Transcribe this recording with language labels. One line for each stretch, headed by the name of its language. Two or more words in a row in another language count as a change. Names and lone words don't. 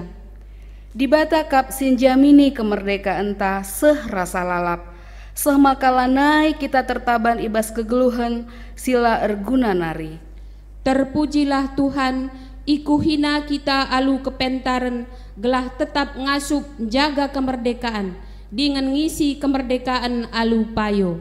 Batak Karo: Di bata kap sinjamini kemerdekaan ta seh rasa lalap. Seh makalanai kita tertaban ibas kegeluhan sila erguna nari.
Indonesian: Terpujilah Tuhan,
Batak Karo: iku hina kita alu kepentaren, gelah tetap ngasup jaga kemerdekaan, dengan ngisi kemerdekaan alu payo.